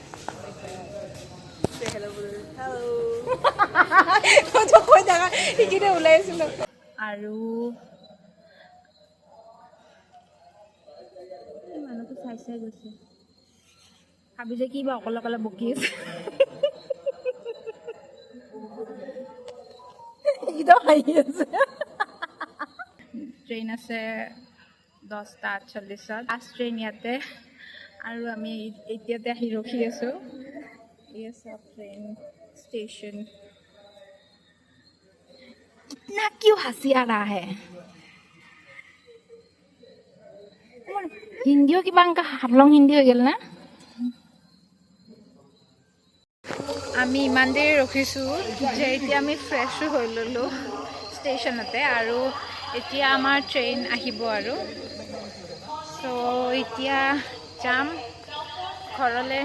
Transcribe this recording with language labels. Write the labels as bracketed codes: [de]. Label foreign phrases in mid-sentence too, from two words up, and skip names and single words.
[as] আৰু মানুহটো চাই চাই গৈছে, ভাবি যে কিবা অকলে অকলে বকি আছে। ট্ৰেইন আছে 10:48, ফাৰ্ষ্ট ট্ৰেইন ইয়াতে আৰু আমি এতিয়াতে আহি ৰখি আছোঁ। [hi] ये सब ट्रेन स्टेशन। इतना क्यों हंसी आ रहा है? हिंदीओ की बांग का हाफलंग हिंदी हो गया ना। [as] আমি ইমান দেৰি ৰখিছোঁ যে এতিয়া আমি ফ্ৰেছো হৈ ল'লোঁ ষ্টেচনতে আৰু এতিয়া আমাৰ ট্ৰেইন আহিব আৰু। চ' এতিয়া যাম ঘৰলৈ।